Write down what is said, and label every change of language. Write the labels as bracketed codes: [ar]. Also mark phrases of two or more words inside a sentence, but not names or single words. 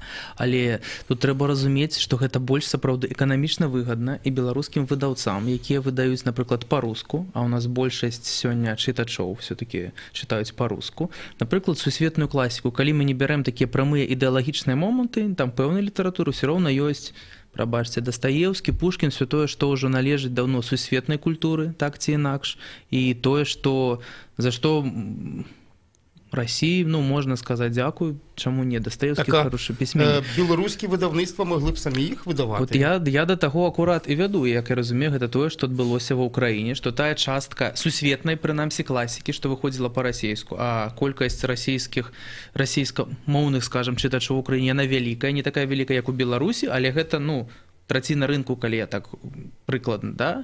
[be] Але тут трэба разумець, што гэта больш сапраўды эканамічна выгадна і беларускім выдаўцам, якія выдаюць, напрыклад, па-руску, а ў нас большасць сёння чытачоў все-таки чытаюць па-руску. Напрыклад, сусветную класіку, калі мы не бярэм такія прамыя ідэалагічныя моманты, там пэўнай літаратуры ўсё роўна ёсць, прабачце, Дастаеўскі, Пушкін, все тое, што ўжо належыць даўно сусветнай культуры, так ці інакш, і тое, за што [uk] Росії, можна сказати, дякую, чому ні, Достоєвський хороший письменник. Білоруські видавництва могли б самі їх видавати? От я до того акурат і веду, як я розумію, [be] гэта тое, што адбылося ва Ўкраіне, што тая частка сусветнай, прынамсі, класікі, што выходзіла па-расейску, а колькасць расійскамоўных, скажем, чытачоў у Украіне, яна вялікая, не такая вялікая, як у Беларусі, але гэта, траціна рынку, калі я так прыкладна, да?